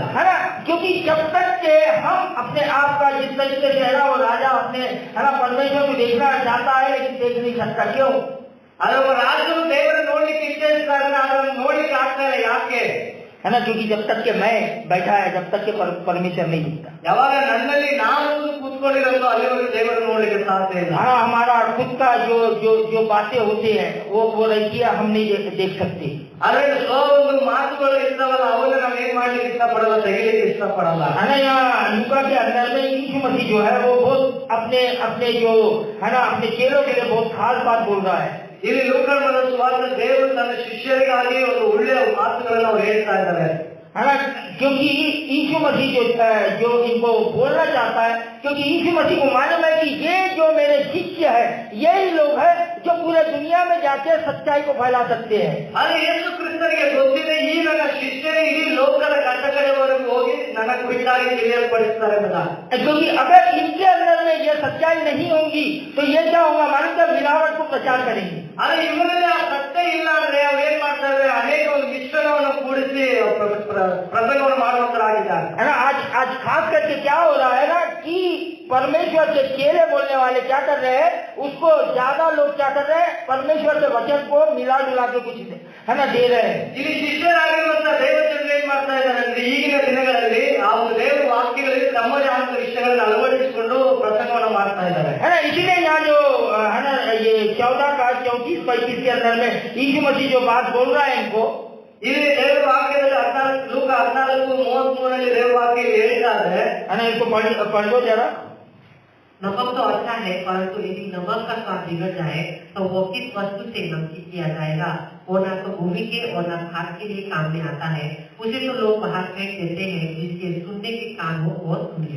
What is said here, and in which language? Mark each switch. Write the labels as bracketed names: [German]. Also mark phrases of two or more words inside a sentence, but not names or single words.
[Hindi] है ना। क्योंकि जब तक के हम अपने आप का जिस तरीके से है ना, वो राजा अपने है ना परमेश्वर को देखना चाहता है लेकिन देख नहीं सकता। क्यों? [Kannada] ಅದು ರಾಜರು ದೇವರು ನೋಡ್ಲಿಕ್ಕೆ ಇಚ್ಛಿಸ್ತಾರೆ, ಅದನ್ನು ನೋಡ್ಲಿಕ್ಕೆ ಆಗ್ತಾ ಇಲ್ಲ। ಯಾಕೆ? [Hindi] है ना। क्योंकि जब तक के मैं बैठा है, जब तक के परमेश्वर नहीं दिखता। [Kannada] ಯಾವಾಗ ನನ್ನಲ್ಲಿ ನಾನು ಕೂತ್ಕೊಂಡಿರೋದು ಅಲ್ಲಿವರೆಗೂ ದೇವರು ನೋಡ್ಲಿಕ್ಕೆ ಸಾಧ್ಯ ಇಲ್ಲ। [Hindi] हाँ, हमारा खुद का जो बातें होती है वो रहती है, हम नहीं देख सकते। [Kannada] ಅದೇ ಸ್ವ ಒಂದು ಮಾತುಗಳು ಇರ್ತಾವಲ್ಲ, ಅವನ್ನ ನಾವು ಏನ್ ಮಾಡ್ಲಿಕ್ಕೆ ಇಷ್ಟಪಡಲ್ಲ, ತೆಗಿಲಿಕ್ಕೆ ಇಷ್ಟಪಡಲ್ಲ। [Hindi] है ना। यहाँ लूका के अंदर में यीशु मसीह जो है वो बहुत अपने जो है ना अपने चेलों के लिए बहुत खास बात बोल रहा है। [Kannada] ಇಲ್ಲಿ ಲೂಕನ ಸುವಾರ್ತೆ ದೇವರು ತನ್ನ ಶಿಷ್ಯರಿಗಾಗಿ ಒಂದು ಒಳ್ಳೆಯ ಮಾತುಗಳನ್ನು ಅವ್ರು ಹೇಳ್ತಾ ಇದ್ದಾರೆ। [Hindi] है ना। क्योंकि यीशु मसीह जो इनको बोलना चाहता है, क्योंकि यीशु मसीह को मालूम है कि ये जो मेरे शिष्य है, यही लोग हैं जो पूरे दुनिया में जाके सच्चाई को फैला सकते हैं। [Kannada] ಅದೇ ಯೇಸು ಕ್ರಿಸ್ತನಿಗೆ ಗೊತ್ತಿದೆ ಈ ನನ್ನ ಶಿಷ್ಯರು ಇಡೀ ಲೋಕದ ಕಟ್ಟಕಡೆವರೆಗೂ ಹೋಗಿ ನನ್ನ ಕುರಿತಾಗಿ ತಿಳಿಯಲ್ಪಡಿಸ್ತಾರೆ ಅಂತ। [Hindi] क्योंकि अगर इनके अंदर में ये सच्चाई नहीं होगी तो ये क्या होगा? मालूम क्या? मिलावट को प्रचार करेंगे। [Kannada] ಆದ್ರೆ ಇವರಲ್ಲಿ ಆ ಸತ್ಯ ಇಲ್ಲ ಅಂದ್ರೆ ಅವ್ರು ಏನ್ ಮಾಡ್ತಾರೆ? ಅನೇಕ ಒಂದು ಮಿಶ್ರಣವನ್ನು ಕೂಡಿಸಿ ಪ್ರಸಂಗವನ್ನು ಮಾಡುವಂತರಾಗಿದ್ದಾರೆ। [Hindi] है ना। आज खास करके क्या हो रहा है ना कि परमेश्वर के चेले बोलने वाले क्या कर रहे हैं? उसको ज्यादा लोग क्या कर रहे हैं? परमेश्वर के वचन को मिला के कुछ है ना दे रहे हैं। [Kannada] ಇಲ್ಲಿ ಶಿಷ್ಯರಾಗಿರುವಂತ ದೇವಜನರು ಏನ್ ಮಾಡ್ತಾ ಇದ್ದಾರೆ ಅಂದ್ರೆ ಈಗಿನ ದಿನಗಳಲ್ಲಿ ಆ ಒಂದು ದೇವರ ವಾಕ್ಯಗಳಲ್ಲಿ ತಮ್ಮದೇ ಆದ ವಿಷಯಗಳನ್ನು ಅಳವಡಿಸಿಕೊಂಡು ಪ್ರಸಂಗವನ್ನು ಮಾಡ್ತಾ ಇದ್ದಾರೆ। [Hindi] है ना। इसीलिए यहाँ जो है ना ये 14 का 34-35 के अंदर में यीशु मसीह जो बात बोल रहा है इनको, [Kannada] ಇಲ್ಲಿ ದೇವರ ವಾಕ್ಯದಲ್ಲಿ 14 ಲೂಕ 14:33 ದೇವರ ವಾಕ್ಯ ಹೇಳ್ತಾರೆ. [Hindi] इसको पढ़ दो जरा। नमक तो अच्छा है, परंतु यदि नमक का स्वाद बिगड़ जाए तो वो किस वस्तु से नमकीन किया जाएगा? वो ना तो भूमि के और ना खाद के लिए काम में आता है, उसे तो लोग बाहर फेंक देते हैं। जिसके सुनने के कान हो वो सुनिए।